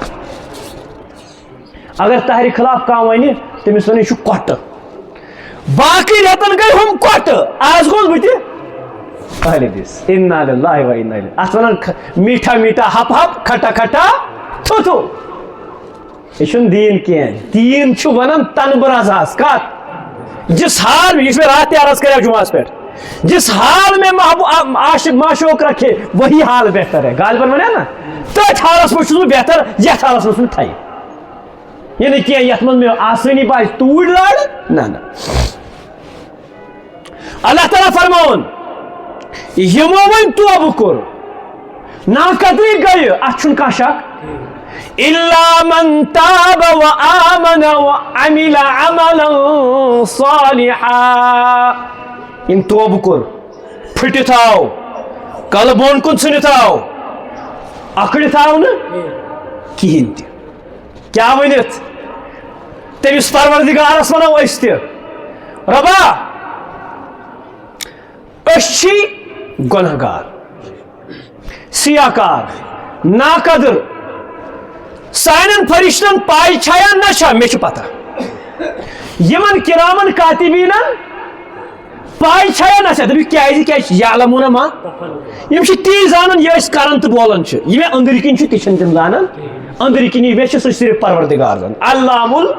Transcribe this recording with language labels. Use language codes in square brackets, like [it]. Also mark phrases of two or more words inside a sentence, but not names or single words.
[ks] اگر تہرِ خلاف کانٛہہ ونہِ تٔمِس ونہِ یہِ چھُ کۄٹہٕ باقٕے رٮ۪تن گٔے ہُم کۄٹہٕ آز گوٚوس بہٕ تہِ اہلِ حدیث [ar] انا للہ و انا الیہ [ks] اتھ ونان [ur] میٹھا میٹھا ہپ ہپ کھٹا کھٹا تھو تھو [ks] یہ چھُنہٕ دیٖن کینٛہہ دیٖن چھُ ونان تنہٕ برازاس کتھ [ur] جس حال میں [ks] یُس مےٚ راتھ تہِ عرض کریو جمعہس پٮ۪ٹھ [ur] جس حال میں عاشق معشوق رکھے وہی حال بہتر ہے [ks] غالباً ونیا نا تٔتھۍ حالس منٛز چھُس بہٕ بہتر یتھ حالس منٛز مےٚ تھایہِ یہِ نہٕ کینٛہہ یتھ منٛز مےٚ آسٲنی باسہِ توٗرۍ لارٕ نہ اللہ تعالیٰ فرماوُن یِمو وۄنۍ توبہٕ کوٚر ناقدری گٔیہِ اتھ چھُنہٕ کانٛہہ شک [ar] إلا من تاب وآمن وعمل عملا [ks] صالحا یِم توبہٕ کوٚر پھٕٹِتھ آو کلہٕ بۄن کُن ژھٕنِتھ آو اکڑِتھ آو نہٕ کِہیٖنۍ تہِ کیٛاہ ؤنِتھ تٔمِس پروردگارس ونو أسۍ تہِ رۄبا أسۍ چھی گۄناہ گار سیاہ کار ناقدر سانٮ۪ن فرشتن پاے چھا یا نہ چھا مےٚ چھِ پتہ یِمن کِرامن کاتِبیٖنن پاے چھا یا نہ چھا دٔپِو کیٛازِ یعلموٗنہ ما یِم چھِ تی زانان یہِ أسۍ کران تہٕ بولان چھِ یہِ مےٚ أنٛدٕرۍ کِنۍ چھُ تہِ چھِنہٕ تِم زانان أنٛدٕرۍ کِنی مےٚ چھِ سُہ صرف پروردگار زانان علام